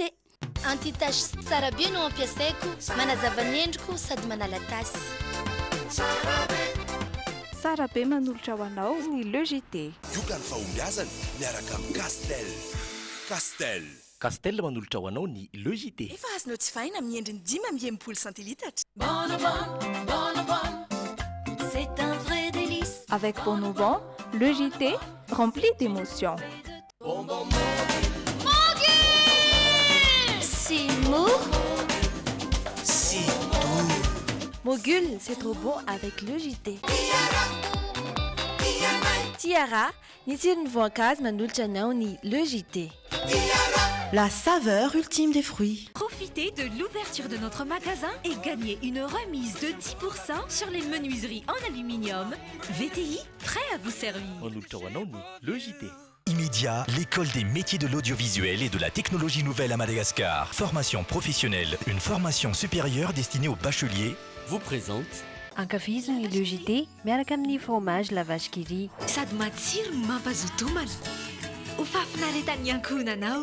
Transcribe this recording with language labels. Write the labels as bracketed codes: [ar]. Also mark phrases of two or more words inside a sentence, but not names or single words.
[mg] Anti-tache tsara be no ampiasaiko, manazava ny endriko sady manala tasy. Tsara be manolotra ho anao ny logité. Yokany fahombiazany miaraka amin'ny Castel. Castel manolotra ho anao ny logité. Efa azonao tsy fahina amin'ny endriny 10 centilitatra. [fr] C'est un vrai délice. Avec Bonobon, logité rempli d'émotions. C'est mou. si doux. Mogul, c'est trop bon avec logité. [mg] Tiara, ny tsirony voankazo manolotra anao ny logité. [fr] La saveur ultime des fruits. Profitez de l'ouverture de notre magasin et gagnez une remise de 10% sur les menuiseries en aluminium. VTI, prêt à vous servir. [mg] manolotra ho anao ny logité. [fr] Immédiat, l'école des métiers de l'audiovisuel et de la technologie nouvelle à Madagascar. Formation professionnelle, une formation supérieure destinée aux bacheliers. Vous présente [mg] Ankafizo ny logité miaraka amin'ny fromage la vache qui rit. Sady matsiro no mampazoto homana. Ho fafinaretan'ny ankohonanao.